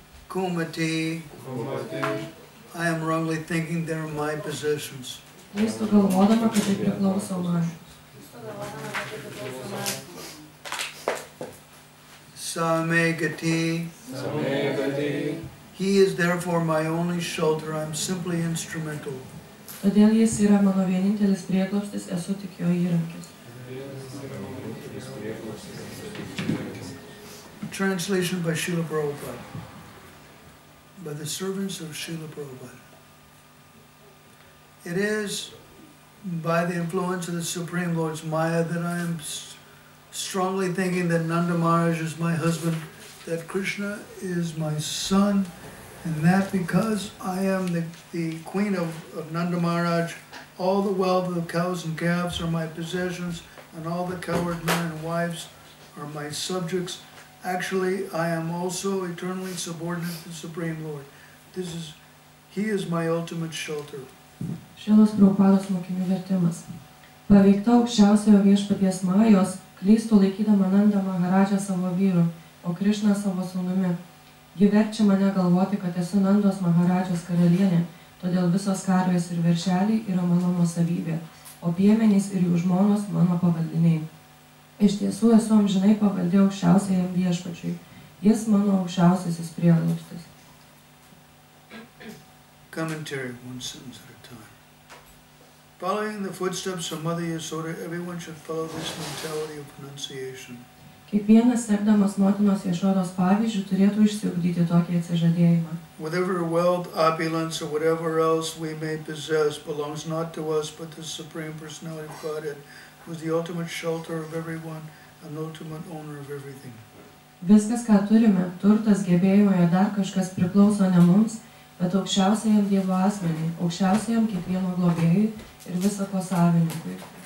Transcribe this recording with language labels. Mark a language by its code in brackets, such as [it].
[en] Kumati, I am wrongly thinking they are my possessions. [lt] Klystu galvodama, kad tai priklauso man. [en] Samegati, he is therefore my only shelter, I am simply instrumental. [lt] Todėl jis yra mano vienintelis prieglobstis, esu tik jo įrankis. [en] Translation by Srila Prabhupada, by the servants of Srila Prabhupada. It is by the influence of the Supreme Lord's Maya that I am strongly thinking that Nanda Maharaj is my husband, that Krishna is my son, and that because I am the queen of Nanda Maharaj, all the wealth of the cows and calves are my possessions, and all the cowherd men and wives are my subjects. Actually, I am also eternally subordinate to the Supreme Lord. He is my ultimate shelter. [lt] Šilos Prabhupados mokinių vertimas. Paveikta aukščiausiojo viešpaties Majos, klystu laikydama Nanda Maharadžą savo vyru, o Krišną savo sūnumi. Ji verčia mane galvoti, kad esu Nandos Maharadžos karalienė, todėl visos karvės ir veršeliai yra mano nuosavybė, o piemenys ir jų žmonos mano pavaldiniai. Iš tiesų esu amžinai pavaldi aukščiausiajam viešpačiui. Jis mano aukščiausiasis prieglobstis. [en] Commentary, one sentence at a time. Following the footsteps of Mother Yasoda, everyone should follow this mentality of pronunciation. [lt] Kiekvienas sekdamas motinos Jašodos pavyzdžių turėtų išsiugdyti tokį atsižadėjimą. [en] Whatever wealth, opulence, or whatever else we may possess belongs not to us but to the Supreme Personality of Godhead, who is the ultimate shelter of everyone and ultimate owner of everything. [lt] Viskas, ką turime, turtas, gebėjimai ar dar kažkas priklauso ne mums, bet aukščiausiajam Dievo asmeniui, aukščiausiajam kiekvieno globėjui ir visako savininkui.